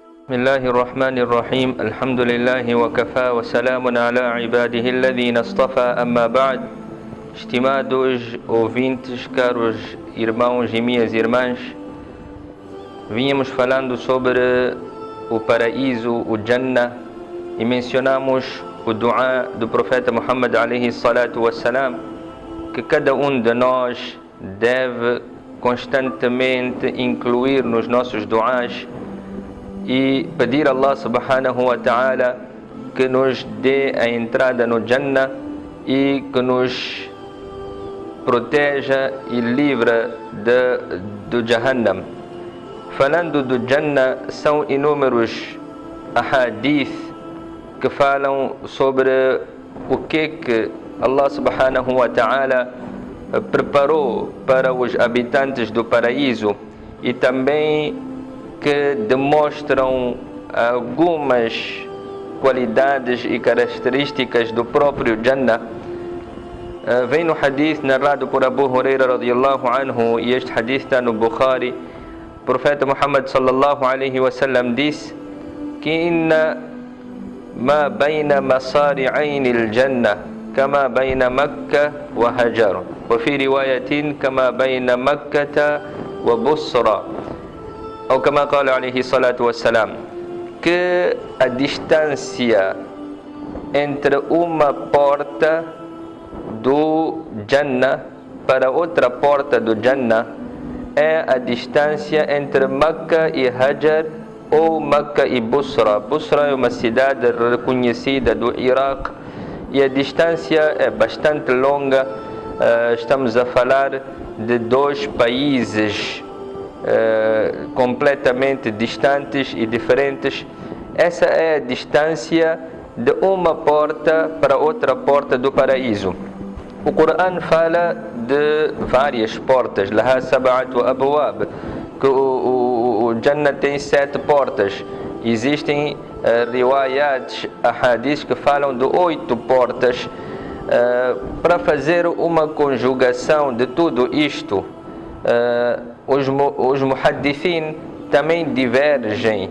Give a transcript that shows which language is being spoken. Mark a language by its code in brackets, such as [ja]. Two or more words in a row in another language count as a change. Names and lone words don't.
[ar] بسم الله الرحمن الرحيم الحمد لله وكفى وسلام على عباده الذين اصطفى أما بعد. [pt] Estimados ouvintes, caros irmãos e minhas irmãs, vínhamos falando sobre o paraíso, o Jannah, e mencionamos o dua do profeta Muhammad [ar] عليه الصلاة والسلام, [pt] que cada um de nós deve constantemente incluir nos nossos duas e pedir a Allah [ar] سبحانه وتعالى [pt] que nos dê a entrada no Jannah e que nos proteja e livra do Jahannam. Falando do Jannah, são inúmeros ahadith que falam sobre o que Allah [ar] سبحانه وتعالى [pt] preparou para os habitantes do paraíso e também que demonstram algumas qualidades e características do próprio Jannah. Vem no hadith narrado por Abu Huraira [ar] رضي الله عنه, [pt] e este hadith está no Bukhari. O profeta Muhammad [ar] صلى الله عليه وسلم [pt] disse que [ar] إن ما بين مصراعين الجنة كما بين مكة وهجر وفي رواية كما بين مكة وبصرى, [pt] ou [ar] كما قال عليه الصلاة والسلام, [pt] que a distância entre uma porta do Jannah para outra porta do Jannah é a distância entre Makkah e Hajar, ou Makkah e Busra. Busra é uma cidade reconhecida do Iraque e a distância é bastante longa. Estamos a falar de dois países completamente distantes e diferentes. Essa é a distância de uma porta para outra porta do paraíso. O Coran fala de várias portas, [ar] لها سبعة أبواب, [pt] que o Jannah tem 7 portas. Existem riwayats, ahadiths que falam de 8 portas. Para fazer uma conjugação de tudo isto, os muhaddithin também divergem.